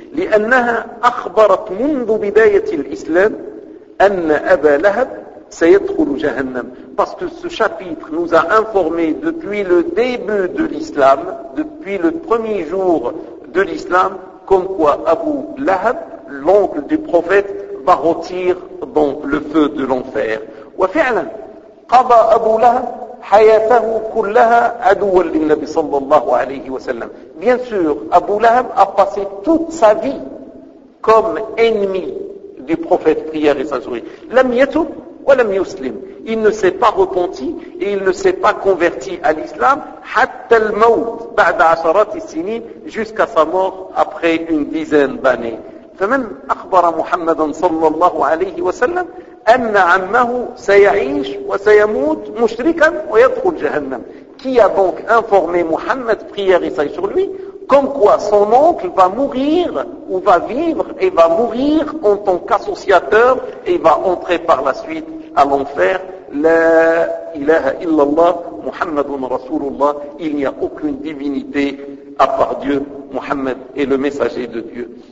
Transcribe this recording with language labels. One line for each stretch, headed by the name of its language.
Arabic: لأنها أخبرت منذ بداية الإسلام أن أبا لهب سيدخل جهنم.
French: Parce que ce chapitre nous a informé depuis le début de l'islam, depuis le premier jour de l'islam, comme quoi Abu Lahab, l'oncle du prophète, va rôtir dans le feu de l'enfer.
Arabic: وفعلا قضى أبو لهب حياته كلها عدوا للنبي صلى الله عليه وسلم.
French: Bien sûr, Abu Lahab a passé toute sa vie comme ennemi du prophète, prière et sa souris.
Arabic: Lam yatub wa lam yuslim.
French: Il ne s'est pas repenti et il ne s'est pas converti à l'islam
Arabic: hatta al-maut ba'da 10 sinin,
French: jusqu'à sa mort après une dizaine d'années.
Arabic: فمن أخبر محمدا صلى الله عليه وسلم أن عمه سيعيش وسيموت مشركا ويدخل جهنم.
French: Qui a donc informé Mohammed, prière et saint sur lui, comme quoi son oncle va mourir ou va vivre et va mourir en tant qu'associateur et va entrer par la suite à l'enfer.
Arabic: La ilaha illallah, Muhammadun Rasulullah,
French: il n'y a aucune divinité à part Dieu, Muhammad est le messager de Dieu.